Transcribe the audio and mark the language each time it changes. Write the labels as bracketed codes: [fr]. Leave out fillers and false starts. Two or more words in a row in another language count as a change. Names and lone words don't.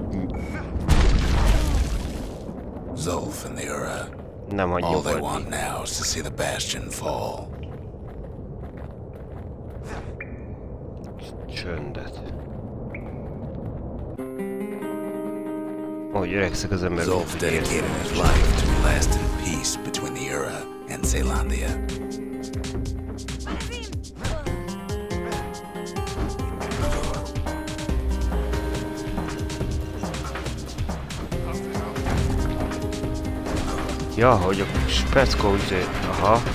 [en] Zolf and the Ura. [hu] Nem hagy [en] All they [hu] nyugodni. [en] want now is to see the Bastion fall. [hu] Csöndet. Ahogy öregszik az ember... [en] Zolf dedicated his life to a lasting peace between the Ura and Zealandia. [hu] Ja, hogy a speckó üzé... Aha.